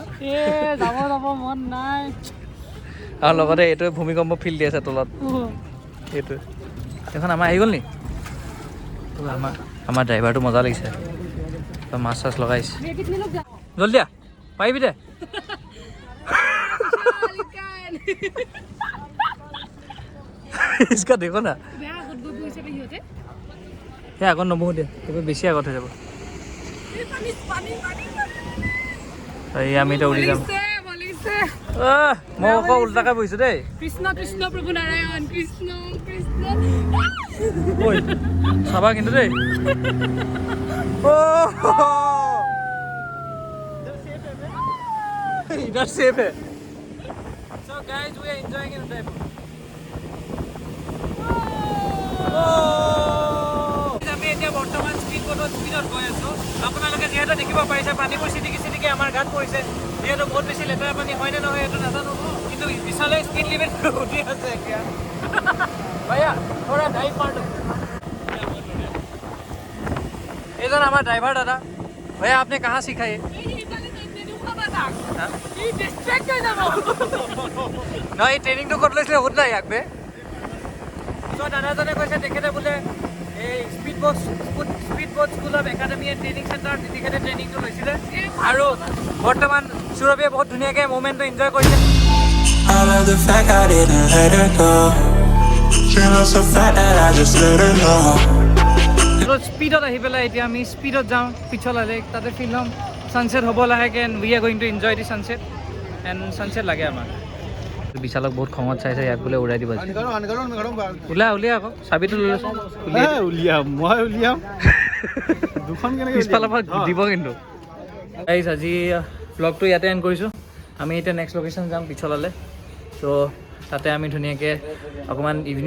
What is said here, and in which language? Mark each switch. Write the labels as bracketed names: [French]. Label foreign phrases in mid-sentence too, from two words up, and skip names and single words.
[Assamese] যাব মন নাই আৰু লগতে এইটোৱে ভূমিকম্প ফিল দি আছে তলত এইটো এখন আমাৰ আহি গ'ল নি আমাৰ ড্ৰাইভাৰটো মজা লাগিছে মাছ চাছ লগাইছে জলদি পাৰিবি দে [Hindi] इसका देखो ना [Assamese] আগত নবহো দিয়া এইবাৰ বেছি আগত হৈ যাব এই আমি এতিয়া উৰি যাম মই আকৌ উল্টাকৈ বহিছোঁ দেই কৃষ্ণ কৃষ্ণ প্ৰভু নাৰায়ণ কৃষ্ণ কৃষ্ণ ঐ চাবা কিন্তু দেই [Hindi] इधर सेफ है [English] so guys we are enjoying in the [Assamese] আমি এতিয়া বৰ্তমান স্পীড বটত স্পীডত গৈ আছোঁ আপোনালোকে যিহেতু দেখিব পাৰিছে পানীবোৰ চিটিকি চিটিকি আমাৰ গাত পৰিছে যিহেতু বহুত বেছি লেতেৰা পানী হয়নে নহয় এইটো নাজানো কিন্তু পিছলৈ স্পীড লিমিট উঠি আছে এতিয়া [Hindi] भैया थोड़ा डाइव मारो [Assamese] এইজন আমাৰ ড্ৰাইভাৰ দাদা [Hindi] भैया आपने कहाँ सीखा ये [Assamese] নহয় এই ট্ৰেইনিংটো ক'ত লৈছিলে সুধ নাই ইয়াক বে চ' দাদাজনে কৈছে তেখেতে বোলে এই [English] speed boat school of academy and training center [Assamese] তেখেতে ট্ৰেইনিংটো লৈছিলে আৰু বৰ্তমান সুৰভিয়ে বহুত ধুনীয়াকৈ মুভমেণ্টটো এনজয় কৰিছে [English] I love the fact I didn't let her go. She loves the fact that I just let her know. [Assamese] স্পীডত আহি পেলাই এতিয়া আমি স্পীডত যাওঁ পিছলালে তাতে ফিল্ম ছানছেট হ'ব লাহেকৈ [English] and we are going to enjoy the sunset and sunset [Assamese] লাগে আমাক বিশালক বহুত খঙত চাইছে ইয়াক বোলে উৰাই দিব উলিয়া আকৌ চাবিটো লৈ লৈছোঁ পিছফালৰ পৰা দিব কিন্তু আজি ব্লগটো ইয়াতে এণ্ড কৰিছোঁ আমি এতিয়া নেক্সট লোকেশ্যন যাম পিছলালে ত' তাতে আমি ধুনীয়াকৈ অকণমান ইভিনিং